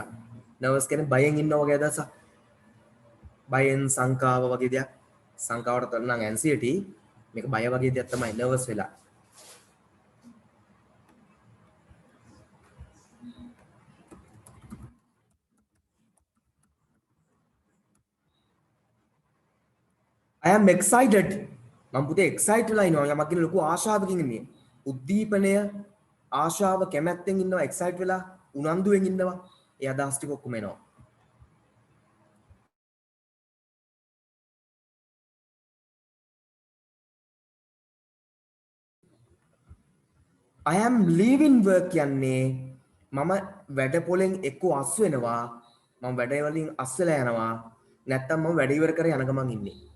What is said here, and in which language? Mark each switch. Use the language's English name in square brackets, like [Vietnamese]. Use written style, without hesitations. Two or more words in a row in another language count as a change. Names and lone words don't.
[Sinhala] nervous කියන්නේ බයෙන් ඉන්න වගේ අදහසක්. බයෙන් සංකාව වගේ දෙයක්. සංකාවට තන නම් anxiety මේක බය වගේ දෙයක් තමයි nervous වෙලා. [English] I am excited. [Sinhala] මම පුතේ excited වෙලා ඉනවා. යමක් කියන ලොකු ආශාවකින් ඉන්නේ. උද්දීපනය ආශාව කැමැත්තෙන් ඉන්නවා excited වෙලා උනන්දුවෙන් ඉන්නවා. ඒ අදහස් ටික ඔක්කොම එනවා. [English] I am leaving work [Sinhala] කියන්නේ මම වැඩ පොලෙන් එක්ක අස් වෙනවා. මම වැඩ වලින් අස් වෙලා යනවා. නැත්තම් මම වැඩ ඉවර කර යන ගමන් ඉන්නේ.